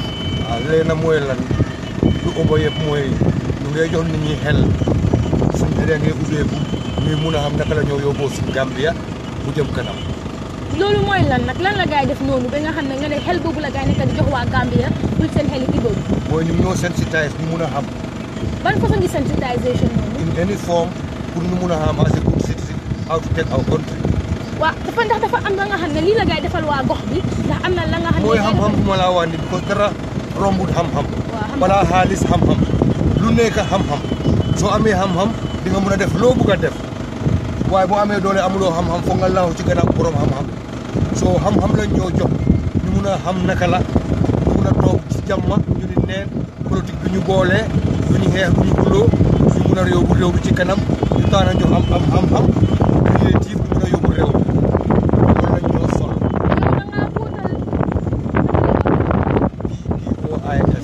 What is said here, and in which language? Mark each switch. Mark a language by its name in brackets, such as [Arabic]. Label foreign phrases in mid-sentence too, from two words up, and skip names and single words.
[Wolof] waaw léegi nag mooy lan lu ëmb yëpp mooy ñu ngay jox nit ñi xel suñ xel ngay ubbeeku ñuy mun a xam naka la ñoo yóbboo si Gambia bu jëm kanam. loolu mooy lan nag lan la gaay def noonu ba nga xam ne nga ne xel boobu la gaay nekk di jox waa Gambia pour seen xel yi boobu. mooy ñu ñoo sensitise ñu mun a xam. ban façon di sensitisation noonu. [English] in any form pour [Wolof] ñu mun a xam [English] as a good citizen how to take our country. [Wolof] waaw dafa ndax dafa am la nga xam ne lii la gaay defal waa gox bi ndax am na la nga xam ne. mooy xam-xam bu ma laa wax ni because dara rombut xam-xam. xam-xam. balaa xaalis xam-xam lu nekk xam-xam soo amee xam-xam di nga mun a def loo bugg a def waaye boo amee doole amuloo xam-xam foog nga laaw ci gannaaw borom xam-xam soo xam-xam lañ ñoo jox ñu mun a xam naka la ñu mun a toog ci jàmm ñu ni neen politique bi ñu boolee du ñu xeex du ñu xuloo ñu mun a yóbbu réew bi ci kanam ñu taan a jox am xam-xam créative ñu mun a yóbbu réew loolu lañ ñoo sol PDOIS